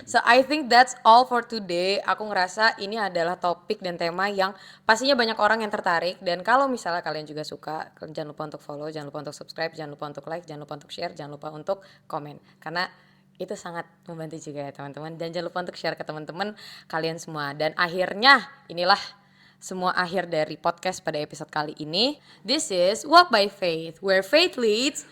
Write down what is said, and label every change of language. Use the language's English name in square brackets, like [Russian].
[English] So I think that's all for today. [Indonesian] Aku ngerasa ini adalah topik dan tema yang pastinya banyak orang yang tertarik. Dan kalau misalnya kalian juga suka, jangan lupa untuk follow, jangan lupa untuk subscribe, jangan lupa untuk like, jangan lupa untuk share, jangan lupa untuk komen. Karena itu sangat membantu juga ya teman-teman. Dan jangan lupa untuk share ke teman-teman kalian semua. Dan akhirnya inilah semua akhir dari podcast pada episode kali ini. [English] This is Walk by Faith, where faith leads,